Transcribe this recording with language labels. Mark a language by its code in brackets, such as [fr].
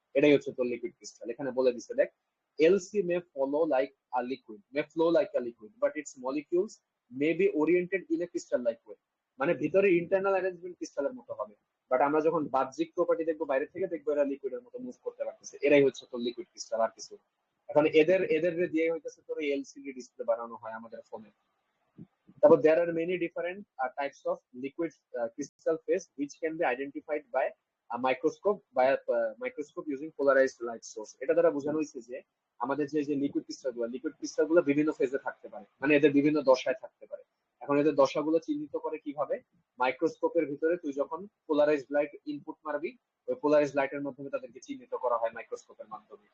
[bn] এটাই হচ্ছে তোর লিকুইড ক্রিস্টাল। এখানে বলে দিছে দেখ, [en] LC may follow like a liquid, may flow like a liquid, but its molecules may be oriented in a crystal like way। [bn] মানে ভিতরে ইন্টারনাল অ্যারেঞ্জমেন্ট ক্রিস্টালের মতো হবে, বাট আমরা যখন বাহ্যিক প্রপার্টি দেখবো বাইরে থেকে দেখবো এরা লিকুইডের মতো মুভ করতে পারতেছে। এরাই হচ্ছে তোর লিকুইড ক্রিস্টাল, আর কিছু। এখন এদের এদের দিয়ে হইতেছে তোর এলসিডি ডিসপ্লে বানানো হয় আমাদের ফোনে। [en] তারপর there are many different types of liquid crystal phase which can be identified by a microscope using polarized light source। [bn] এটা দ্বারা বোঝানো হয়েছে যে আমাদের যে লিকুইড ক্রিস্টাল গুলো বিভিন্ন ফেজে থাকতে পারে, মানে এদের বিভিন্ন দশায় থাকতে পারে। এখন এদের দশাগুলো চিহ্নিত করে কিভাবে, মাইক্রোস্কোপের ভিতরে তুই যখন পোলারাইজড লাইট ইনপুট মারবি, ওই পোলারাইজড লাইটের মাধ্যমে তাদেরকে চিহ্নিত করা হয় মাইক্রোস্কোপের মাধ্যমে।